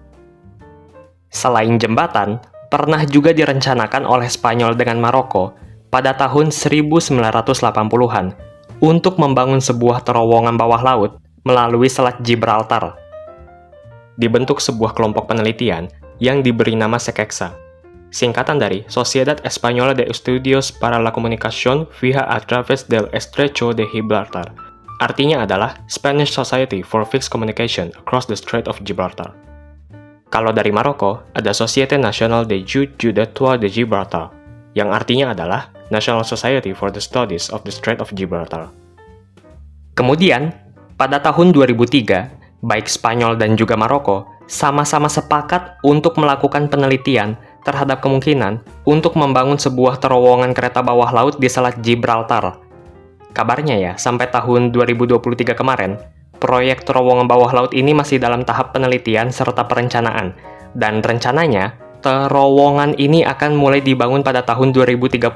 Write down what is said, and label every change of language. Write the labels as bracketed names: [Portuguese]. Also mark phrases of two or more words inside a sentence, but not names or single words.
[Indonesian] Selain jembatan, pernah juga direncanakan oleh Spanyol dengan Maroko pada tahun 1980-an untuk membangun sebuah terowongan bawah laut melalui Selat Gibraltar. Dibentuk sebuah kelompok penelitian yang diberi nama SECEXA, singkatan dari Sociedad Española de Estudios para la Comunicación vía a través del Estrecho de Gibraltar. Artinya adalah Spanish Society for Fixed Communication Across the Strait of Gibraltar. Kalau dari Maroko, ada Société Nationale d'études d'Étoiles de Gibraltar, yang artinya adalah National Society for the Studies of the Strait of Gibraltar. Kemudian, pada tahun 2003, baik Spanyol dan juga Maroko sama-sama sepakat untuk melakukan penelitian terhadap kemungkinan untuk membangun sebuah terowongan kereta bawah laut di Selat Gibraltar. Kabarnya ya, sampai tahun 2023 kemarin, proyek terowongan bawah laut ini masih dalam tahap penelitian serta perencanaan, dan rencananya, terowongan ini akan mulai dibangun pada tahun 2030.